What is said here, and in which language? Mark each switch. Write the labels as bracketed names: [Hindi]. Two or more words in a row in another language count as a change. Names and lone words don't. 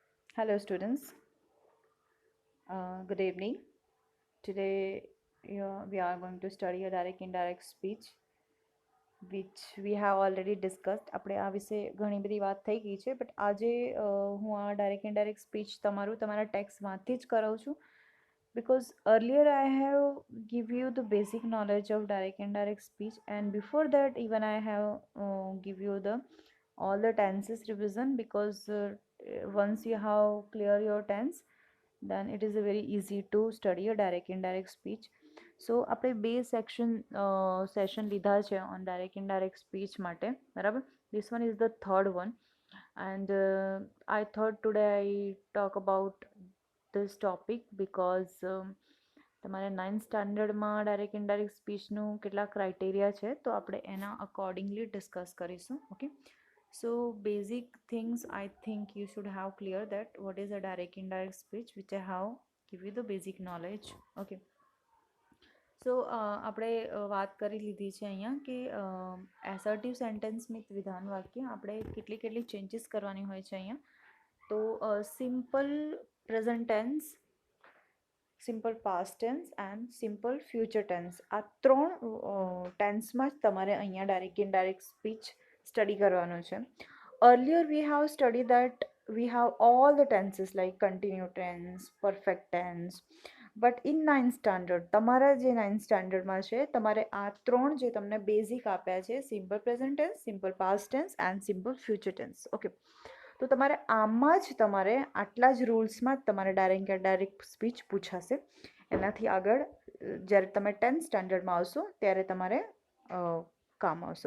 [English] Hello, students. Good evening. Today, we are going to study a direct indirect speech, which we have already discussed. [Gujarati] આપણે આ વિશે ઘણી બધી વાત થઈ ગઈ છે, બટ આજે હું આ [English] direct indirect speech [Gujarati] તમારા ટેક્સ્ટમાંથી જ કરાવું છું. [English] Because earlier I have give you the basic knowledge of direct indirect speech, and before that even I have give you the all the tenses revision, because once you have clear your tense, then it is a very easy to study a direct indirect speech. [Gujarati] So આપણે બે સેશન લીધા છે [English] on direct indirect speech [Gujarati] માટે, બરાબર. [English] This one is the third one, and I thought today I talk about this topic because [Gujarati] તમારે 9th સ્ટાન્ડર્ડમાં ડાયરેક્ટ ઇનડાયરેક્ટ સ્પીચનું કેટલા ક્રાઇટેરિયા છે, તો આપણે એના અકોર્ડિંગલી ડિસ્કસ કરીશું. ઓકે, [English] so basic things I think you should have clear that what is a direct indirect speech, which I have give you the basic knowledge. Okay, so [Gujarati] આપણે વાત કરી લીધી છે અહીંયા કે [English] assertive sentence with [Gujarati] વિધાન વાક્ય આપણે કેટલી ચેન્જીસ કરવાની હોય છે અહીંયા. તો [English] simple present tense, simple past tense and simple future tense, [Gujarati] આ ત્રણ ટેન્સમાં જ તમારે અહીંયા [English] direct indirect speech [Gujarati] સ્ટડી કરવાનું છે. [English] Earlier we have studied that we have all the tenses like continuous tense, perfect tense, but in 9th standard [Gujarati] તમારા જે 9th સ્ટાન્ડર્ડમાં છે તમારે આ ત્રણ જે તમને બેઝિક આપ્યા છે, [English] simple present tense, simple past tense and simple future tense. [Gujarati] ઓકે, તો તમારે આમાં જ તમારે આટલા જ રૂલ્સમાં જ તમારે ડાયરેક્ટ સ્પીચ પૂછાશે. એનાથી આગળ જ્યારે તમે 10th સ્ટાન્ડર્ડમાં આવશો ત્યારે તમારે કામ આવશે.